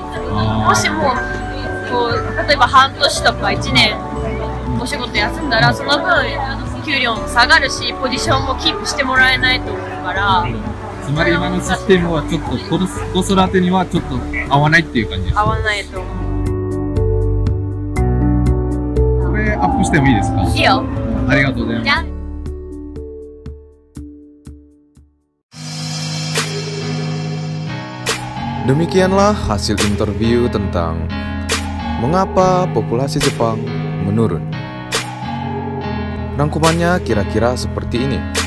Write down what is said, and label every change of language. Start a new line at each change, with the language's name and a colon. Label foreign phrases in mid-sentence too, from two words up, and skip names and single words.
Japanese: もしもこう例えば半年とか1年お仕事休んだらその分給料も下がるしポジションもキープしてもらえないと思うから、つまり今のシステムはちょっと子育てにはちょっと合わないっていう感じです。合わないと思う。これアップしてもいいですか？いいよ。ありがとうございます。じゃあ
Indonesian: Demikianlah hasil interview tentang mengapa populasi Jepang menurun. Rangkumannya kira-kira seperti ini.